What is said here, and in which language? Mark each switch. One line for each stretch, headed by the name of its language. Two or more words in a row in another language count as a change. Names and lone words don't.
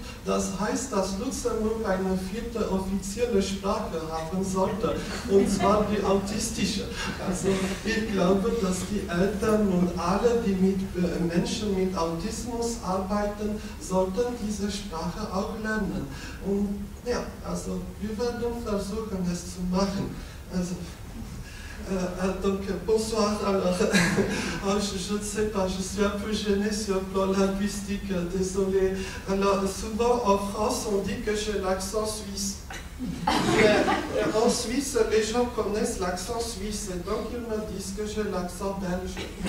German: Das heißt, dass Luxemburg eine 4. offizielle Sprache haben sollte, und zwar die autistische. Also ich glaube, dass die Eltern und alle, die mit Menschen mit Autismus arbeiten, sollten diese Sprache auch lernen. Und ja, also wir werden versuchen, es zu machen. Also,
French: donc bonsoir, alors je ne sais pas, je suis un peu gênée sur le plan linguistique, désolé. Alors souvent en France on dit que j'ai l'accent suisse. En Suisse, les gens connaissent l'accent suisse, et donc ils me disent que j'ai l'accent belge.